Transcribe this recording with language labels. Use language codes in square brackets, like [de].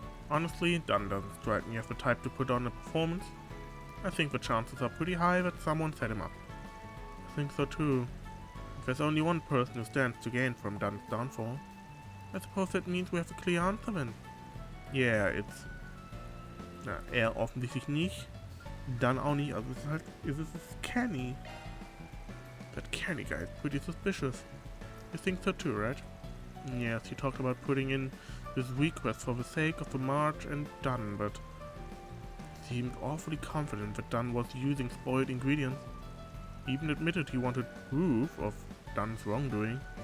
[en] Honestly, Dunn doesn't strike me as the type to put on a performance. I think the chances are pretty high that someone set him up. I think so too. If there's only one person who stands to gain from Dunn's downfall, I suppose that means we have a clear answer then. Yeah, it's... [de] er offensichtlich nicht. Dunn auch nicht, also es ist Kenny. [en] That Kenny guy is pretty suspicious. You think so too, right? Yes, he talked about putting in his request for the sake of the march and Dunn, but seemed awfully confident that Dunn was using spoiled ingredients. Even admitted he wanted proof of Dunn's wrongdoing.